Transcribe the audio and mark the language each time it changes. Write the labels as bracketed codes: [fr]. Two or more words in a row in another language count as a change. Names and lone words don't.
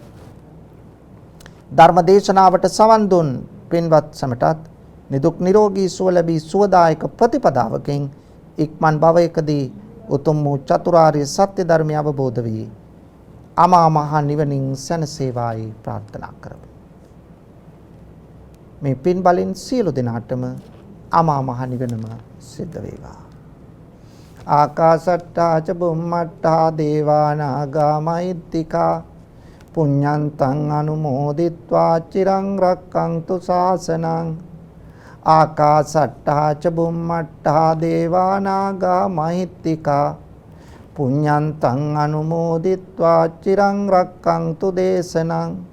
[si] ධර්ම දේශනාවට සවන් දුන් පින්වත් සැමටත් නිදුක් නිරෝගී සුව ලැබී සුවදායක ප්‍රතිපදාවකින් ඉක්මන් භවයකදී උතුම් වූ චතුරාර්ය සත්‍ය ධර්මය අවබෝධ වී අමා මහ නිවනින් සැනසේවායි ප්‍රාර්ථනා කරමු. මේ පින් බලෙන් සියලු දෙනාටම අමා මහ නිවනම සිද්ධ වේවා. [pi] ආකාසට්ටා ච බුම්මට්ටා දේවා නාග මහිත්‍තිකා පුඤ්ඤන්තං අනුමෝදිත්වා චිරං රක්ඛන්තු ශාසනං. ආකාසට්ටා ච බුම්මට්ටා දේවා නාග මහිත්‍තිකා පුඤ්ඤන්තං අනුමෝදිත්වා චිරං රක්ඛන්තු දේශනං.